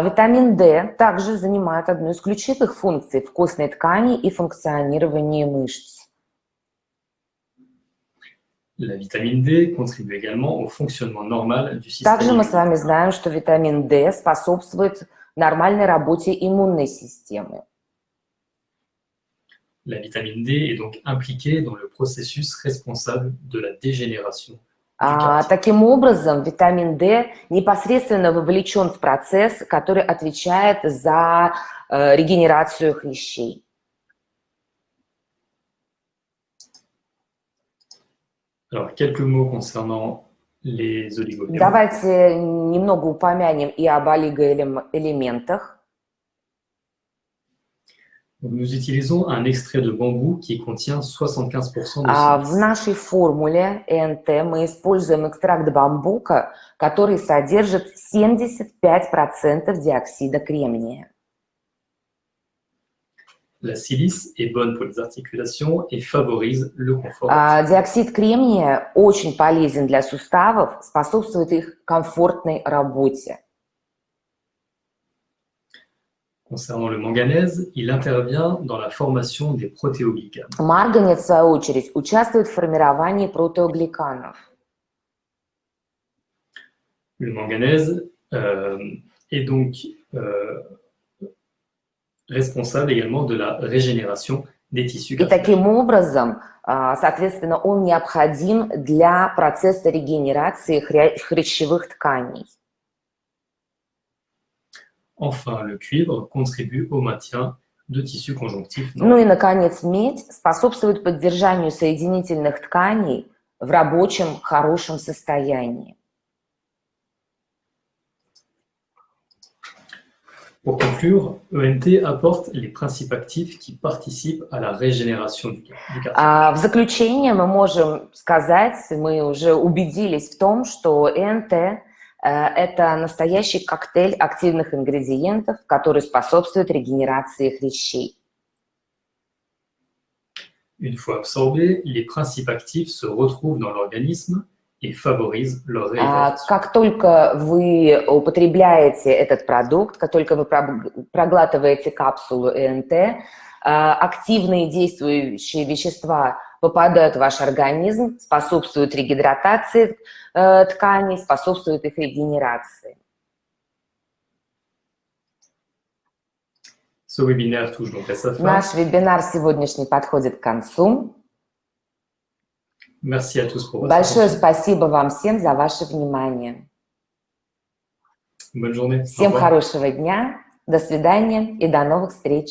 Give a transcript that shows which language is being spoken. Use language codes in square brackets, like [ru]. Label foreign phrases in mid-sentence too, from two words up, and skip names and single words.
[ru] Витамин D также занимает одну из ключевых функций в костной ткани и функционировании мышц. [fr] La vitamine D contribue également au fonctionnement normal du système [ru] Также мы с [fr] immunitaire. [ru] вами знаем, что витамин D способствует нормальной работе иммунной системы. [fr] La vitamine D est donc impliquée dans le processus responsable de la dégénération du cartilage. [ru] Таким образом, витамин D непосредственно вовлечен в процесс, который отвечает за регенерацию хрящей. [fr] Alors, quelques mots concernant les oligoéléments. [ru] Давайте немного упомянем и об олигоэлементах. [fr] Donc, nous utilisons un extrait de bambou qui contient 75% de [ru] В [fr] silice. [ru] нашей формуле ЭНТ мы используем экстракт бамбука, который содержит 75% диоксида кремния. [fr] La silice est bonne pour les articulations et favorise le confort. [ru] Диоксид кремния очень полезен для суставов, способствует их комфортной работе. [fr] Concernant le manganèse, il intervient dans la formation des protéoglicanes. [ru] Марганец, в свою очередь, участвует в формировании протеогликанов. [fr] Le manganèse est donc responsable également de la régénération des tissus [ru] И [fr] capillaires. [ru] таким образом, соответственно, он необходим для процесса регенерации хрящевых тканей. [fr] Enfin, le cuivre contribue au maintien de tissus conjonctifs [ru] Ну и, наконец, медь способствует поддержанию соединительных тканей в рабочем, хорошем состоянии. [fr] Pour conclure, ENT apporte les principes actifs qui participent à la régénération du cartilage. [ru] В заключение мы можем сказать, мы уже убедились в том, что ЭНТ – это настоящий коктейль активных ингредиентов, который способствует регенерации хрящей. [fr] Une fois absorbés, les principes actifs se retrouvent dans l'organisme et favorisent leur réhydratation. [ru] Как только вы употребляете этот продукт, как только вы проглатываете капсулу ЭНТ, активные действующие вещества попадают в ваш организм, способствуют регидратации тканей, способствуют их регенерации. [fr] Ce webinaire touche donc à sa fin. [ru] Наш вебинар сегодняшний подходит к концу. [fr] Merci à tous pour votre [ru] Большое [fr] attention. [ru] спасибо вам всем за ваше внимание. [fr] Bonne journée. Au [ru] Всем [fr] revoir. [ru] хорошего дня, до свидания и до новых встреч.